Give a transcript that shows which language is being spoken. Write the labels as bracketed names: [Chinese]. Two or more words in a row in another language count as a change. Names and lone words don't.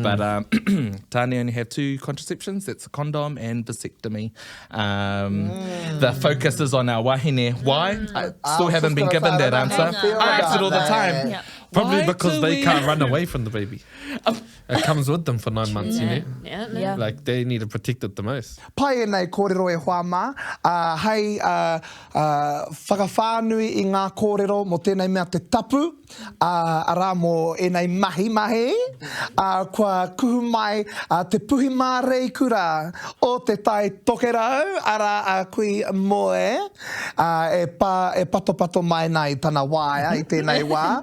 [English] But tane only have 2 contraceptions. That's a condom and vasectomy. The focus is on our wahine. Why? I still haven't been given that answer. I ask it all the time. Yeah. Probably because they can't run away from the baby. It comes with them for 9 months, you know? Yeah. Like, they need to protect it the most. [Māori] Pai e nei kōrero e hoa mā, hei whakawhānui I ngā kōrero mo tēnei mea te tapu, arā mo e nei mahi, kua kuhu mai te puhi mā rei kura o te tai tokerau, ara kui moe, e pato mai nei tana wāia I tēnei wā.